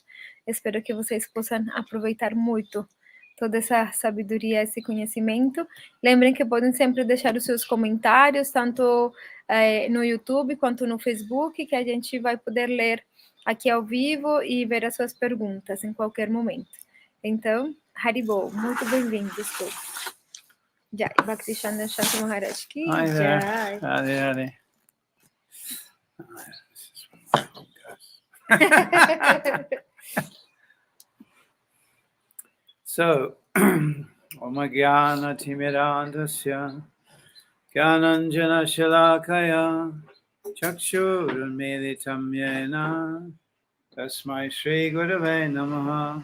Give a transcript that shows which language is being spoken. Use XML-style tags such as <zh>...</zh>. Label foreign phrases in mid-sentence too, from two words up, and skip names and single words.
<pt>Espero que vocês possam aproveitar muito toda essa sabedoria, esse conhecimento. Lembrem que podem sempre deixar os seus comentários, tanto no YouTube quanto no Facebook, que a gente vai poder ler aqui ao vivo e ver as suas perguntas em qualquer momento. Então, Haribol, muito bem-vindos todos.</pt> <hi>Jai, Bhaktishantan Shanto Maharaj ki Jai.</hi> <pt>Hare.</pt> <sa>So, Omagyan Timirandasya Gyananjana Shalakaya Chakshurunmilitam Yena Tasmai Shri Gurave Namaha.</sa>